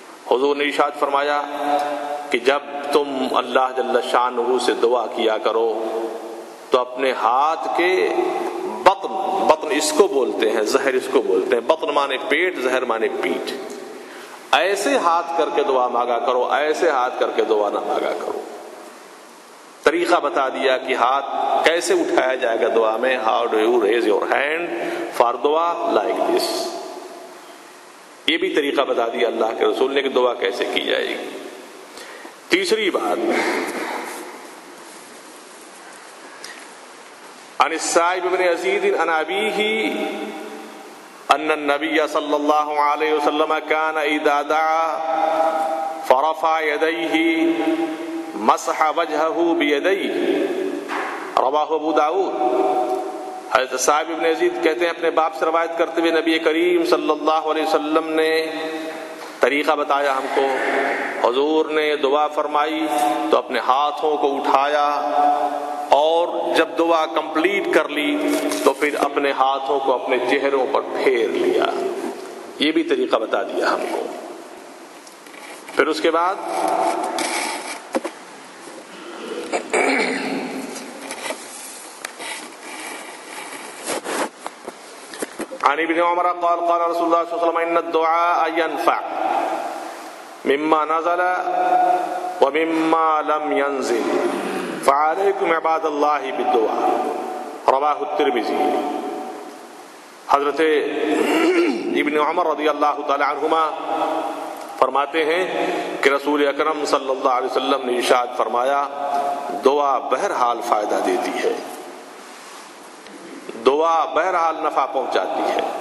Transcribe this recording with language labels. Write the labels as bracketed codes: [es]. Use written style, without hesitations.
[ur] حضور نے ارشاد فرمایا کہ جب تم اللہ جل شانہ سے دعا کیا کرو تو اپنے ہاتھ کے بطن اس کو بولتے ہیں، ظہر اس کو بولتے ہیں. بطن مانے پیٹ، ظہر مانے پیٹ. ایسے ہاتھ کر کے دعا مانگا کرو، ایسے ہاتھ کر کے دعا نہ مانگا کرو. طریقہ بتا دیا کہ ہاتھ کیسے اٹھایا جائے گا دعا میں. [en] How do you raise your hand for dua like this. [ur] یہ بھی طریقہ بتا دیا اللہ کے رسول نے کہ دعا کیسے کی جائے گی. تیسری بات، [ar] عن السائب بن یزید عن ابیہ ان النبی صلی اللہ علیہ وسلم کان اذا دعا فرفع یدیہ مسح وجہہ بیدیہ. رواہ ابو داؤد. [ur] حضرت صاحب ابن یزید کہتے ہیں اپنے باپ سے روایت کرتے ہوئے نبی کریم صلی اللہ علیہ وسلم نے طریقہ بتایا ہم کو. حضور نے دعا فرمائی تو اپنے ہاتھوں کو اٹھایا اور اور جب دعا کمپلیٹ کر لی تو پھر اپنے ہاتھوں کو اپنے چہروں پر پھیر لیا. یہ بھی طریقہ بتا دیا ہم کو. پھر اس کے بعد [ar] عن ابن عمر قال قال رسول الله صلى الله عليه وسلم ان الدعاء ينفع مما نزل ومما لم ينزل فعليكم عباد الله بالدعاء رواه الترمذي. [ur] حضرت ابن عمر رضی اللہ تعالی عنہما فرماتے ہیں کہ رسول اکرم صلی اللہ علیہ وسلم نے ارشاد فرمایا دعا بہرحال فائدہ دیتی ہے، دعا بہرحال نفع پہنچاتی ہے.